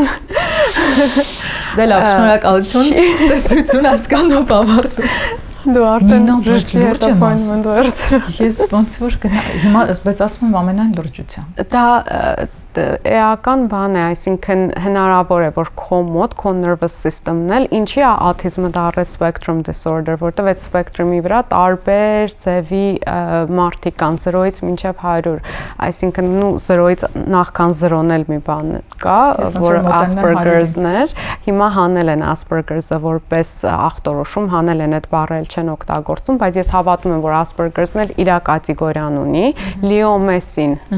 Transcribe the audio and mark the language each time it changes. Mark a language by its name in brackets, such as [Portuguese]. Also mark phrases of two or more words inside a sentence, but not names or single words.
[Armenian] Դե լավ, շնորհակալություն, տեսություն հասկանով ավարտում։ Դու արդեն լուրջ եմ ասում։ դու Ես ոնց որ հիմա բայց ասում եմ ամենայն լրջությամբ։ Դա էական բան է, այսինքն հնարավոր է, որ քո մոտ, քո [English] nervous system- [Armenian] ն էլ, ինչի է autism-ը դառել [English] spectrum disorder, [Armenian] որտեղ այդ spectrum-ի վրա տարբեր ձևի մարդիկ կան 0-ից մինչև 100, այսինքն 0-ից նախքան 0-ն էլ մի բան կա, որ Asperger's-ն էր, հիմա հանել են Asperger's-ը որպես ախտորոշում, հանել են այդ բառը չեն օգտագործում, բայց ես հավատում եմ, որ Asperger's-ն էլ իր կատեգորիան ունի, Leo-Messin